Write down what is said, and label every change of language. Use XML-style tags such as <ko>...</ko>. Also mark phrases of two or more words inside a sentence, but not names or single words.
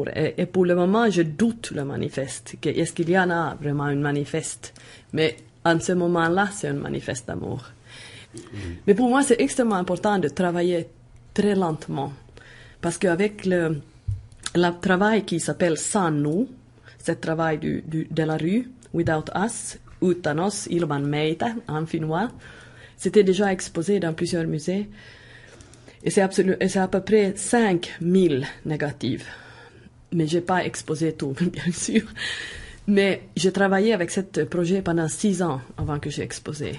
<fr>Et pour le moment, je doute le manifeste. Est-ce qu'il y en a vraiment un manifeste? Mais en ce moment-là, c'est un manifeste d'amour. Mais pour moi, c'est extrêmement important de travailler très lentement. Parce qu'avec le travail qui s'appelle Sans nous, ce travail de la rue,</fr> <en>Without Us,</en> <sv>Utan oss,</sv> <fi>ilman meitä,</fi> <fr>en finnois, c'était déjà exposé dans plusieurs musées. Et c'est à peu près 5000 négatives. Mais j'ai pas exposé tout, bien sûr. Mais j'ai travaillé avec ce projet pendant 6 ans avant que j'ai exposé.</fr>